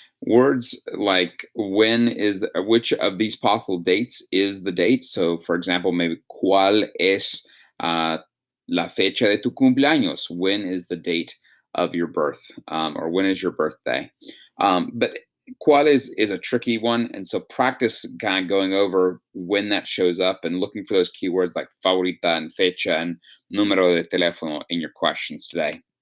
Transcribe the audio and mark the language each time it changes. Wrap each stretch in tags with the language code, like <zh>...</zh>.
<en>Words like which of these possible dates is the date? So, for example, maybe</en> <es>¿cuál es la fecha de tu cumpleaños?</es> <en>When is the date of your birth? Or when is your birthday? But ¿cuál is a tricky one, and so practice kind of going over when that shows up and looking for those keywords like favorita and fecha and número de teléfono in your questions today.</en>